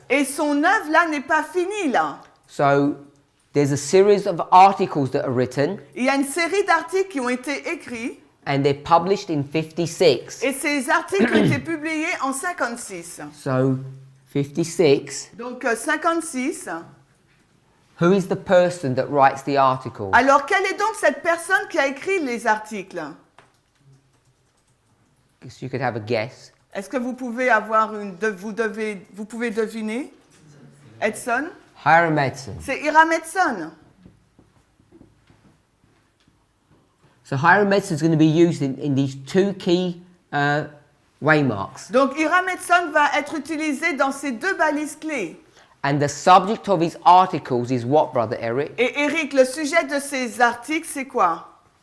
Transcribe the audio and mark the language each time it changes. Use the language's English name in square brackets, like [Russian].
[French] Et son œuvre là n'est pas finie là. [English] So there's a series of articles that are written [French] Il y a une série d'articles qui ont été écrits [English] and they're published in 56. [French] et ces articles ont été publiés en 56. [English] So 56. [French] Donc 56. [English] Who is the person that writes the article? [French] Alors, quelle est donc cette personne qui a écrit les articles? [English] Guess you could have a guess. [French] Est-ce que vous pouvez avoir vous pouvez deviner? [English] Edson? Hiram Edson. [French] C'est Hiram Edson. [English] So Hiram Edson is going to be used in these two key waymarks. [French] Donc, Hiram Edson va être utilisé dans ces deux balises clés. [English] And the subject of his articles is what, Brother Eric? [French] Et Eric, le sujet de ces articles, c'est quoi?